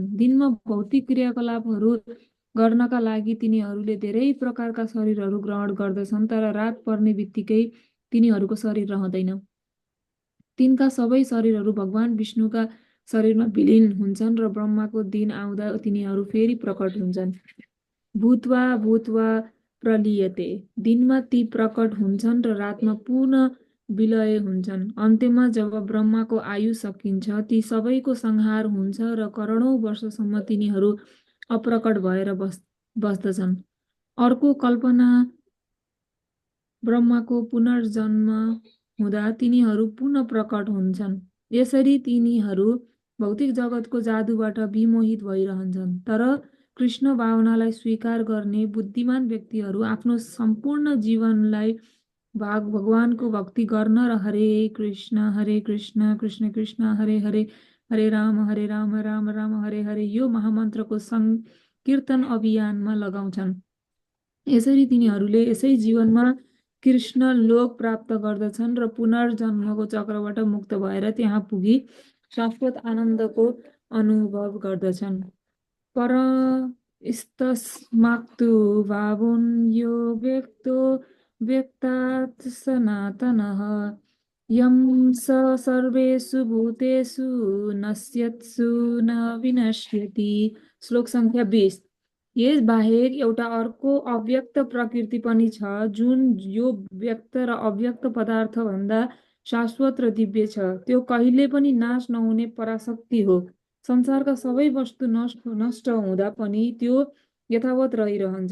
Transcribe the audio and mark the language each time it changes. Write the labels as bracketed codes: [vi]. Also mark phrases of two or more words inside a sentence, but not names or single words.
[ne] दिनमा भौतिक क्रियाकलापहरू गर्नका लागि तिनीहरूले धेरै प्रकारका शरीरहरू ग्रहण गर्दछन्, तर रात पर्ने बित्तिकै तिनीहरूको शरीर रहँदैन। तिनका सबै शरीरहरू भगवान विष्णुका शरीरमा विलीन हुन्छन् र ब्रह्माको दिन आउँदा तिनीहरू फेरि प्रकट हुन्छन्। [sa] भूत्वा भूत्वा प्रलीयते। [ne] दिनमा ती प्रकट हुन्छन् र रातमा पुनः विलय हुन्छन्। अन्त्यमा जब ब्रह्माको आयु सकिन्छ, ती सबैको संहार हुन्छ र करोडौं वर्षसम्म तिनीहरू अप्रकट भएर बस्दछन्। अर्को कल्पना ब्रह्माको पुनर्जन्म हुँदा तिनीहरू पुनः प्रकट हुन्छन्। यसरी तिनीहरू भौतिक जगतको जादुबाट विमोहित भइरहन्छन्। तर कृष्ण भावनालाई स्वीकार गर्ने बुद्धिमान व्यक्तिहरू आफ्नो सम्पूर्ण जीवनलाई भगवानको भक्ति गर्न र हरे कृष्ण कृष्ण कृष्ण हरे हरे, हरे राम राम राम हरे हरे यो महामन्त्रको संकीर्तन अभियानमा लगाउँछन्। यसरी तिनीहरूले यसै जीवनमा कृष्ण लोक प्राप्त गर्दछन् र पुनर्जन्मको चक्रबाट मुक्त भएर त्यहाँ पुगी शाश्वत आनन्दको अनुभव गर्दछन्। [sa] परस्तस्माक्तु भावोऽन्यो व्यक्तो व्यक्तात् सनातनः यं स सर्वेषु भूतेषु नश्यत्सु न विनश्यति। [ne] श्लोक संख्या 20। यस बाहेक एउटा अर्को अव्यक्त प्रकृति पनि छ, जुन यो व्यक्त र अव्यक्त पदार्थ भन्दा शाश्वत र दिव्य छ। त्यो कहिले पनि नाश नहुने पराशक्ति हो। संसारका सबै वस्तु नष्ट हुँदा पनि त्यो यथावत रहिरहन्छ।